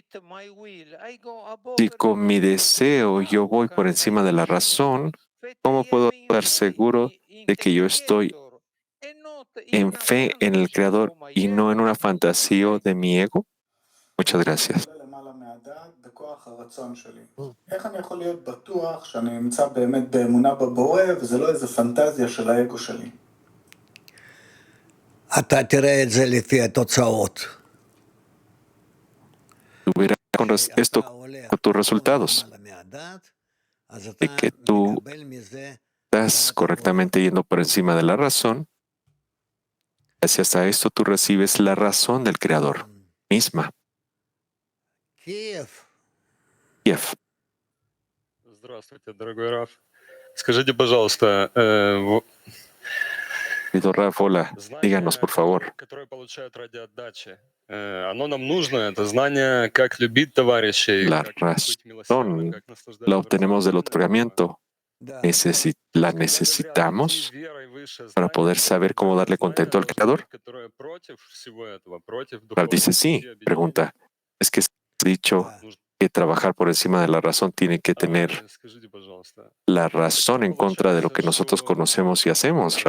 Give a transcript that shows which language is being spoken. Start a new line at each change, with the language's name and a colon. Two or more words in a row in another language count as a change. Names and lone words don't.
Spanish: Si con mi deseo yo voy por encima de la razón, ¿cómo puedo estar seguro de que yo estoy en fe en el Creador y no en una fantasía de mi ego? Muchas gracias.
Hebrew: איך אני יכול להיות בטוח שאני נמצא באמת באמונה בבורא וזה לא איזה פנטזיה של האגו שלי? אתה תראה את זה לפי התוצאות.
Spanish: Tú verás esto con tus resultados, de que tú estás correctamente yendo por encima de la razón. Gracias a esto tú recibes la razón del Creador misma. Kiev.
Russian: Здравствуйте, дорогой Раф. Скажите, пожалуйста,
Spanish: Querido Raf, hola, díganos, por favor.
Russian: которое получают ради отдачи, оно нам нужно, это знание, как любить товарищей,
Spanish: La
Russian: как быть
Spanish: razón
Russian: милосердным, как наслаждаться
Spanish: la obtenemos del otorgamiento. La necesitamos para poder saber cómo darle contento al Creador. Raf dice sí. Pregunta, ¿es que has dicho que trabajar por encima de la razón tiene que tener la razón en contra de lo que nosotros conocemos y hacemos?